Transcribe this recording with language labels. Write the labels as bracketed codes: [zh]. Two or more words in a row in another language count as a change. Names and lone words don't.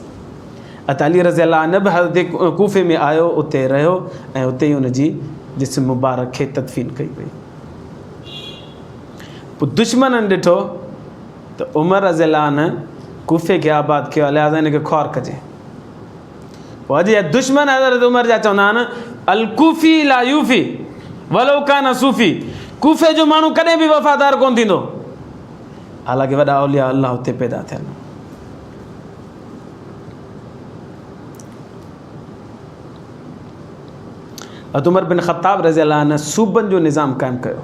[sd] अली [ar] رضي الله عنه [sd] बि हज़रत कूफ़े में आयो, उते रहियो ऐं उते ई उनजी जिस्म मुबारक खे तदफ़ीन कई वई। पोइ दुश्मननि ॾिठो त उमर [ar] رضي الله عنه [sd] कूफ़े खे आबाद कयो, लिहाज़ा हिनखे ख़ौर कजे। पोइ अॼु जा दुश्मन हज़रत उमर जा चवंदा आहिनि [ar] الكوفي لا يوفي ولو كان صوفيا, [sd] कूफ़े जो माण्हू कॾहिं बि वफ़ादार कोन थींदो, हालांकि वॾा औलिया अल्लाह हुते पैदा थियनि। हज़रत उमर बिन ख़त्ताब [ar] رضي الله عنه [sd] सूबनि जो निज़ाम क़ाइमु कयो।